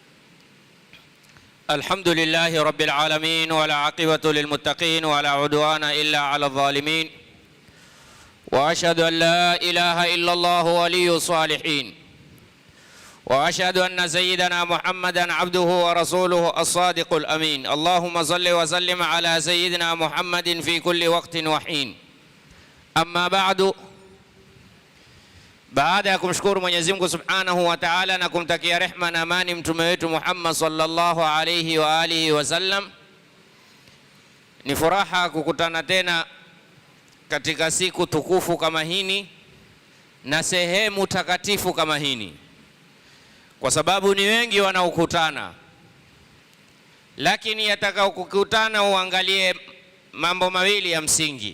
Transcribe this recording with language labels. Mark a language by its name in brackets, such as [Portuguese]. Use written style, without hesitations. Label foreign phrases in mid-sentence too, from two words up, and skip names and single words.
[Arabic] الحمد لله رب العالمين ولا عاقبة للمتقين ولا عدوان إلا على الظالمين، وأشهد أن لا إله إلا الله ولي الصالحين، وأشهد أن سيدنا محمدا عبده ورسوله الصادق الأمين. اللهم صل وسلم على سيدنا محمد في كل وقت وحين. أما بعد، [Swahili] baada ya kumshukuru Mwenyezi Mungu [Arabic] سبحانه وتعالى [Swahili] na kumtakia rehma na amani mtume wetu Muhammad [Arabic] صلى الله عليه وعلى آله وسلم, [Swahili] ni furaha kukutana tena katika siku tukufu kama hini na sehemu takatifu kama hini, kwa sababu ni wengi wanaokutana, lakini yatakao kukutana uangalie mambo mawili ya msingi.